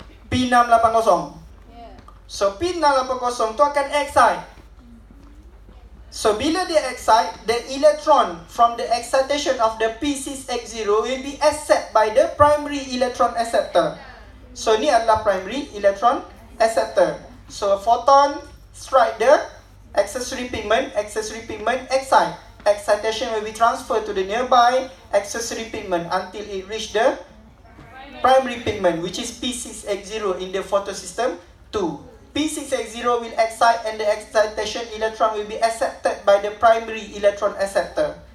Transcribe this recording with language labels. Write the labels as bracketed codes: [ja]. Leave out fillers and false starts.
[ms] P680. So P680 tu akan excite. [en] So [ms] bila dia [en] excite, the electron from the excitation of the P6X0 will be accepted by the primary electron acceptor. [ms] So ni adalah primary electron acceptor. [en] So photon strike the accessory pigment excite. Excitation will be transferred to the nearby accessory pigment until it reach the primary pigment, which is P6X0 in the photosystem 2. P6X0 will excite and the excitation electron will be accepted by the primary electron acceptor.